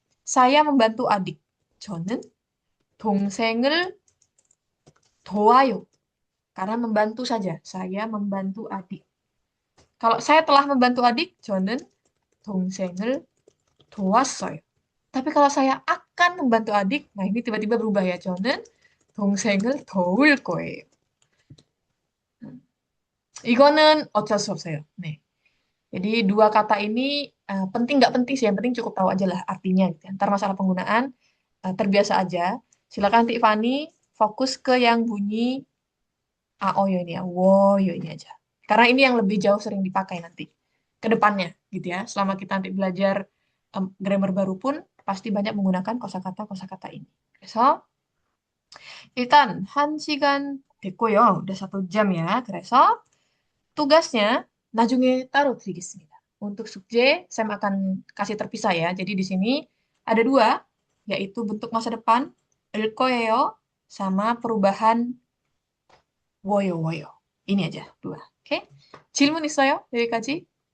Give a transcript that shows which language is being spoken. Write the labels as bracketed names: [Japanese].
[Indonesian] saya membantu adik. [Korean] 저는 동생을 도와요. [Indonesian] Karena membantu saja. Saya membantu adik. Kalau saya telah membantu adik, [Korean] 저는 동생을 도왔어요. [Indonesian] Tapi kalau saya akan membantu adik, nah ini tiba-tiba berubah ya. [Korean] 저는 동생을 도울 거예요. 이거는 어쩔 수 없어요. 네. [Indonesian] Jadi dua kata ini penting nggak penting sih, yang penting cukup tahu aja lah artinya gitu ya. Ntar masalah penggunaan terbiasa aja. Silakan nanti Fani fokus ke yang bunyi aoyo ini ya, woyo ini aja. Karena ini yang lebih jauh sering dipakai nanti ke depannya gitu ya. Selama kita nanti belajar grammar baru pun pasti banyak menggunakan kosakata ini. [English] So, [Korean] 일단 한 시간 됐고요. [Indonesian] udah 1 jam ya. [Korean] 그래서 [Indonesian] tugasnya [Korean] 나중에 따로 드리겠습니다. [Indonesian] Untuk 숙제, saya akan kasih terpisah ya. Jadi di sini ada dua, yaitu bentuk masa depan, 을 거예요, sama perubahan woyo woyo. Ini aja, dua. Oke? [Korean] 질문 있어요? 여기까지?